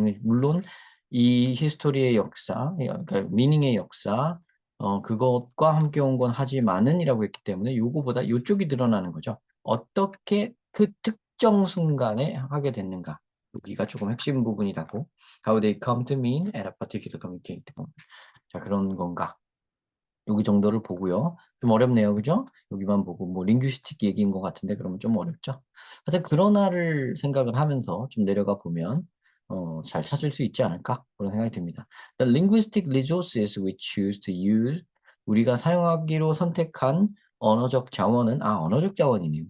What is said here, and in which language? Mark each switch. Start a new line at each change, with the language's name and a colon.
Korean: 물론 이 히스토리의 역사, 그러니까 미닝의 역사, 그것과 함께 온 건 하지만은이라고 했기 때문에 요거보다 요쪽이 드러나는 거죠. 어떻게 그 특정 순간에 하게 됐는가. 여기가 조금 핵심 부분이라고.
English: How they come to mean at a particular communicated moment.
Korean: 자, 그런 건가? 여기 정도를 보고요. 좀 어렵네요. 그죠? 여기만 보고 뭐 링귀스틱 얘기인 것 같은데 그러면 좀 어렵죠? 하여튼 그러나를 생각을 하면서 좀 내려가 보면 잘 찾을 수 있지 않을까? 그런 생각이 듭니다.
English: The linguistic resources we choose to use
Korean: 우리가 사용하기로 선택한 언어적 자원은 언어적 자원이네요.